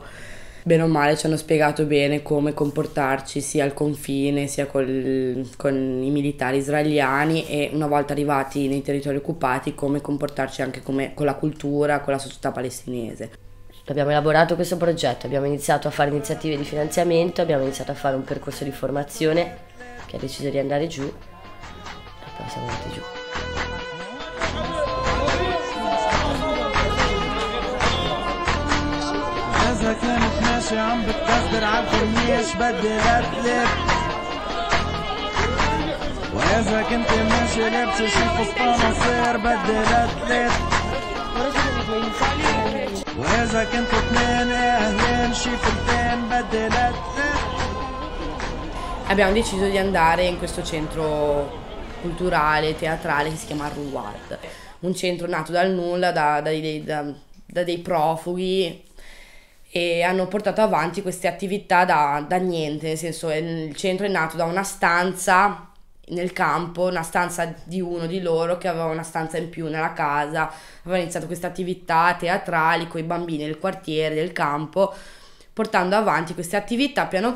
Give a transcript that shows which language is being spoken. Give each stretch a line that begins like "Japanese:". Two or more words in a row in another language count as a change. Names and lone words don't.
Italian: Bene o male ci hanno spiegato bene come comportarci sia al confine sia con i militari israeliani e una volta arrivati nei territori occupati come comportarci anche con la cultura, con la società palestinese. Abbiamo elaborato questo progetto, abbiamo iniziato a fare iniziative di finanziamento, abbiamo iniziato a fare un percorso di formazione che ha deciso di andare giù e poi siamo andati giù.
Arabic: إذا كانت ماشي عم بتكسر عالكورنيش بدي أتلف وإذا كنت ماشي لابسة شي فستان قصير بدي أتلف وإذا كنتوا 2 أهلين شي فلتين بدي أتلف.
Italian: Abbiamo deciso di andare in questo centro culturale, teatrale che si chiama Ruward, un centro nato dal nulla da dei profughi e hanno portato avanti queste attività da niente, nel senso il centro è nato da una stanza nel campo, una stanza di uno di loro che aveva una stanza in più nella casa, aveva iniziato queste attività teatrali con i bambini del quartiere, del campo, portando avanti queste attività piano piano.